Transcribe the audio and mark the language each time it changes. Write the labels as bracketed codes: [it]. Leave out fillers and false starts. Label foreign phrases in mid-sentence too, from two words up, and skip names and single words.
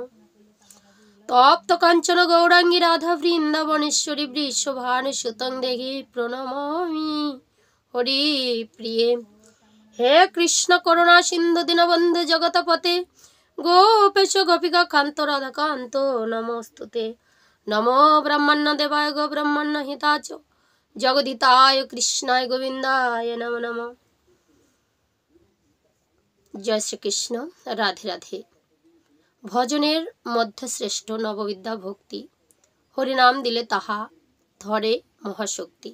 [sa] তপ্ত কাঞ্চন গৌরাঙ্গী রাধা বৃন্দাবনেশ্বরী বৃষভানুসুতং দেহি প্রণমামি হরি প্রিয়ে। হে কৃষ্ণ করুণা সিন্ধু দীনবন্ধু জগতপতে গোপেশ গোপিকা কান্ত রাধাকান্ত নমস্তুতে। নমো ব্রহ্মণ্য দেবায় গো ব্রহ্মণ্য হিতাচ জগদিতায় কৃষ্ণায় গোবিন্দায় নমো নমঃ। [bn] জয় শ্রীকৃষ্ণ। রাধে রাধে। ভজনের মধ্যে শ্রেষ্ঠ নববিদ্যা ভক্তি, হরিনাম দিলে তাহা ধরে মহাশক্তি।